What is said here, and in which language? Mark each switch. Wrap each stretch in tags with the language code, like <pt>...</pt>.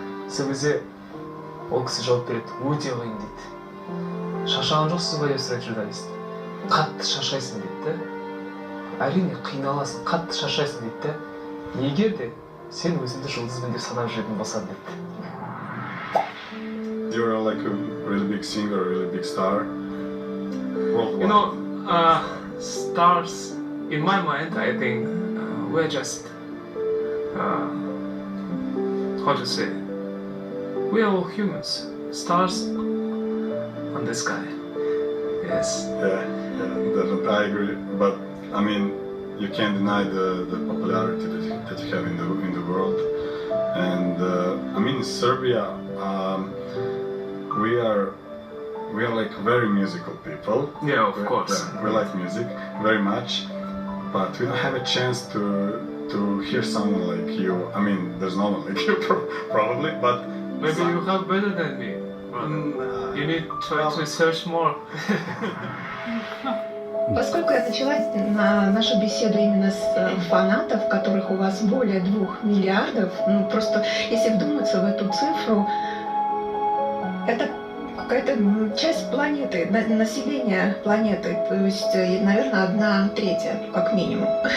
<kk>Сол кезде ол кісі жауап береді, өте қиын дейді. Шаршаған жоқсыз ба деп сұрайды журналист. Қатты шаршайсың дейді. Әрине қиналасың, қатты шаршайсың дейді. Егер де сен өзіңді жұлдызбен деп санап жүретін болсаң дейді.</kk> <en>You're like a really big singer, a really big star. Worldwide. You know, stars, in my mind, I think we're just, how to say, we are all humans, stars on the sky. Yes. Yeah, definitely, I agree. But I mean, you can't deny the popularity that you have in the world. And I mean, in Serbia, we are like very musical people. Yeah, of course. We like music very much, but we don't have a chance to hear someone like you. I mean, there's no one like you probably, but maybe you have better than me. You need to try to search more.</en> <ru>Поскольку я начала нашу беседу именно с фанатов, которых у вас более 2 миллиардов, ну просто если вдуматься в эту цифру, это какая-то часть планеты, населения планеты, то есть, наверное, 1/3, как минимум.</ru>